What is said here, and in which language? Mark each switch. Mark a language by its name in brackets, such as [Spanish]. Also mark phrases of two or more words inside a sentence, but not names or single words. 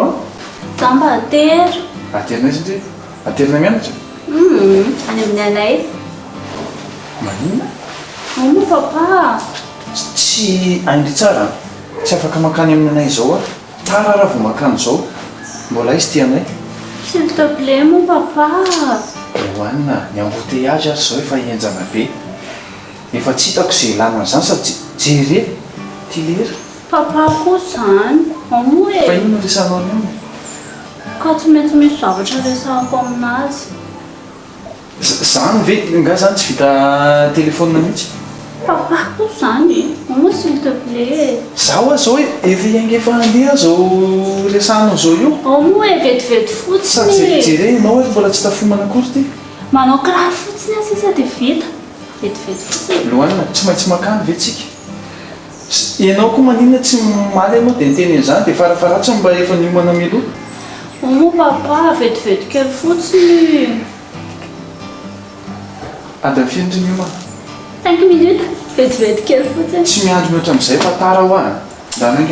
[Malagasy] Za mba atero. aterinay satria aterinay mianatra. Any amin'ny anay. Maninona? Moa papa. Tsy aindry tsara, tsy afaka makany aminanay izao a. Tara raha vao makany izao. Mbola izy ty anay. [French] S'il te plaît mon papa. [Malagasy] Hoanina, ny embouteillage ary izao efa hienjana be. Efa tsy hitako izay ilana an'izany sady jere ty lera. Papa koa zany. Moa Fa e. inona resanao any aminy? Ka tsy maintsy misy zavatra resahako aminazy. Zany ve nga zany tsy vita telefônina mihitsy? Papa koa zany. Moa [French] s'il te plaît. [Malagasy] Zaho zao hoe efa iangy efa andeha zao resahanao zao io. Moa e vetivety Sady fotsiny. jerenao hoe mbola tsy tafomana akory ty. Manao kiraro fotsiny aho sisa dia vita. Vetivety fotsiny. Lohanina, tsy maintsy makany ve tsika? Ianao koa maninona tsy maly ianao dia niteny an'izany dia farafaratsy mba efa niomana melo. Moa papa vetivety kely fotsiny. Adiny firy ny niomana? 5 minutes. Vetivety kely fotsiny. Tsy miandro mihoatra amin'izay fa tara ho ahy. Dananga.